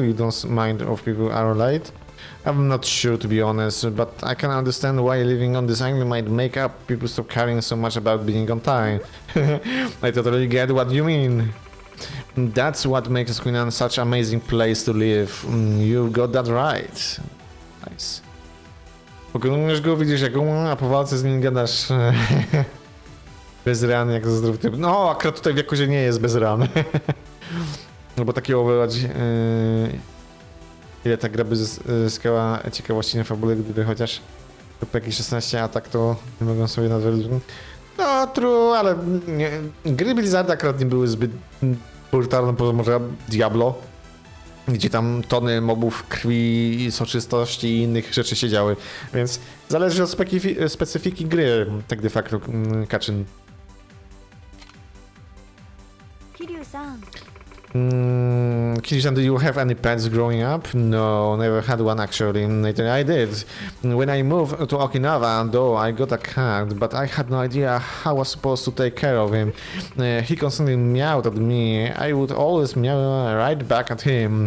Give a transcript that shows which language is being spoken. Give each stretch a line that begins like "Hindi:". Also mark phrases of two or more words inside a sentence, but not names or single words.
English: You don't mind if people are late? I'm not sure, to be honest, but I can understand why living on this island might make up people stop caring so much about being on time. I totally get what you mean. That's what makes Queenan such an amazing place to live. You got that right. Nice.
Polish: Pokonujesz go, widzisz jak a po walce z nim gadasz bez ran, jak zdrowy typ. No, akurat tutaj w Yakuzie nie jest bez ran. No bo takiego wybrać... Ile ta gra by zyskała ciekawości na fabule, gdyby chociaż jakieś 16, a tak to nie mogą sobie nadrobić. No, true, ale nie, gry Blizzarda akurat nie były zbyt brutalne, poza może Diablo, gdzie tam tony mobów, krwi, soczystości i innych rzeczy się działy, więc zależy od specyfiki gry, tak de facto, Kaczyn.
English: Kiryu-san. Kiryu-san, do you have any pets growing up? No, never had one actually. Later I did. When I moved to Okinawa, though, I got a cat, but I had no idea how I was supposed to take care of him. He constantly meowed at me. I would always meow right back at him.